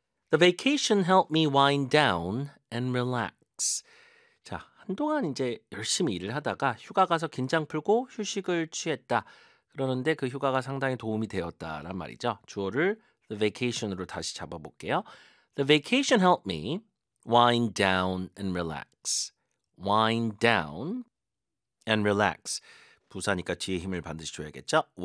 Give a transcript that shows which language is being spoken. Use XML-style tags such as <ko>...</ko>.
<en>The vacation helped me wind down and relax.</en> <ko>자, 한동안 이제 열심히 일을 하다가 휴가 가서 긴장 풀고 휴식을 취했다. 그러는데 그 휴가가 상당히 도움이 되었다란 말이죠. 주어를</ko> <en>The vacation</en> <ko>으로 다시 잡아볼게요.</ko> <en>The vacation helped me wind down and relax. Wind down and relax.</en> <ko>부사니까 뒤에 힘을 반드시 줘야겠죠?</ko>